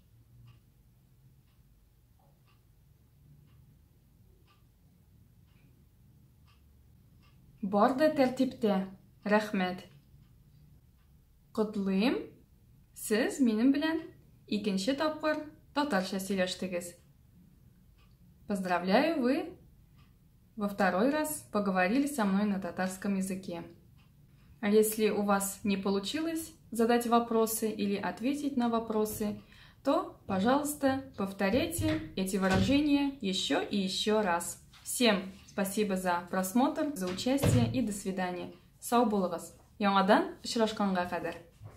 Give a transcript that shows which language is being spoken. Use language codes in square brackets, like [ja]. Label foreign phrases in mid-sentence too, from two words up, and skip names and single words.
[tt] Бар да тәртиптә. Рәхмәт. Котлыйм, сез минем белән икенче тапкыр татарча сөйләштегез. [ru] Поздравляю, вы во второй раз поговорили со мной на татарском языке. А если у вас не получилось задать вопросы или ответить на вопросы, то, пожалуйста, повторяйте эти выражения еще и еще раз. Всем спасибо за просмотр, за участие и до свидания. [tt] Сау булыгыз. Яңадан очрашканга кадәр.